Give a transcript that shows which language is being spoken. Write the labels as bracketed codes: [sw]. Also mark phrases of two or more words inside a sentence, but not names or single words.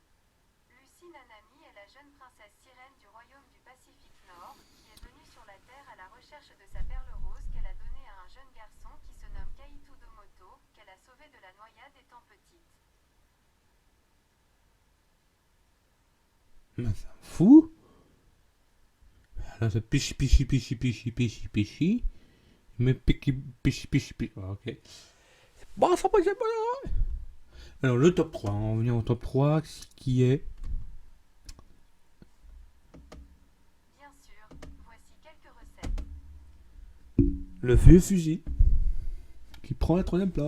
[fr] Lucie Nanami est la jeune princesse sirène du royaume du Pacifique Nord, qui est venue sur la Terre à la recherche de sa perle rose qu'elle a donnée à un jeune garçon qui se nomme Kaito Domoto, qu'elle a sauvé de la noyade étant petite. Mais ça me fout. Là c'est pichi pichi pichi pichi pichi pichi. Mais pichi pichi pichi pichi. Ok. Bon, ça peut être bon. Alors le top 3, on va venir au top 3 qui est. Bien sûr, voici quelques recettes. Le vieux fusil. Qui prend la troisième place.